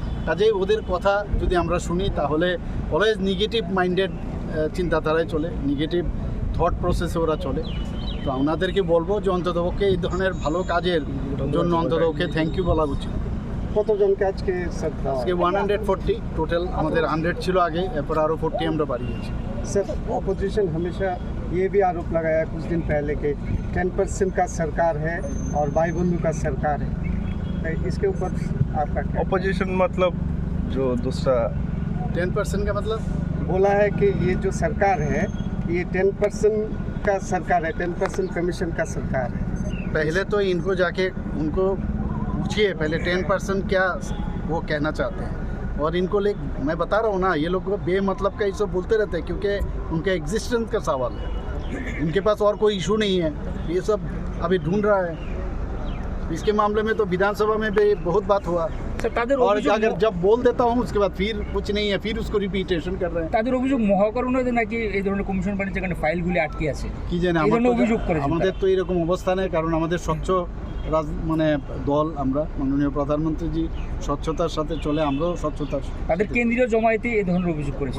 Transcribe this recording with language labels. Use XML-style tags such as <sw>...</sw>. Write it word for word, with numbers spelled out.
<bn>কাজেই ওদের কথা যদি আমরা শুনি তাহলে অলওয়েজ নেগেটিভ মাইন্ডেড চিন্তাধারায় চলে, নেগেটিভ থট প্রসেসে ওরা চলে। তো ওনাদেরকে বলবো যে অন্ততপক্ষে এই ধরনের ভালো কাজের জন্য অন্ততপক্ষে থ্যাংক ইউ বলা উচিত। কতজনকে আজকে আজকে ওয়ান হান্ড্রেড ফোরটি টোটাল, আমাদের হান্ড্রেড ছিল আগে, এরপর আরও ফোরটি আমরা বাড়িয়েছি।</bn> <hi>सर ऑपोजिशन हमेशा ये भी आरोप लगाया कुछ दिन पहले के टेन परसेंट का सरकार है और भाई बंधु का सरकार है, इसके ऊपर आपका ऑपोजिशन मतलब जो दूसरा टेन परसेंट का मतलब बोला है कि ये जो सरकार है ये टेन परसेंट का सरकार है, टेन परसेंट कमीशन का सरकार है। पहले तो इनको जाके उनको पूछिए पहले टेन परसेंट क्या वो कहना चाहते हैं, और इनको ले मैं बता रहा हूँ ना ये लोग बेमतलब का ये सब बोलते रहते हैं क्योंकि उनके एग्जिस्टेंस का सवाल है, उनके पास और कोई इशू नहीं है, ये सब अभी ढूंढ रहा है। इसके मामले में तो विधानसभा में भी बहुत बात हुआ</hi> <bn>তাদের</bn> <hi>और अगर जब बोल देता हूँ उसके बाद फिर कुछ नहीं है, फिर उसको रिपीटेशन कर रहे हैं।</hi> <bn>তাদের অভিযোগ মহাকরণে নাকি এই ধরনের কমিশন বানিয়েছে যেখানে ফাইলগুলি আটকে আছে কি জানি। আমাদের তো এরকম অবস্থা নেই, কারণ আমাদের স্বচ্ছ রাজ মানে দল, আমরা মাননীয় প্রধানমন্ত্রীজি স্বচ্ছতার সাথে চলে, আমরাও স্বচ্ছতার। তাদের কেন্দ্রীয় জমায়েতে এই ধরনের অভিযোগ করেছে।</bn>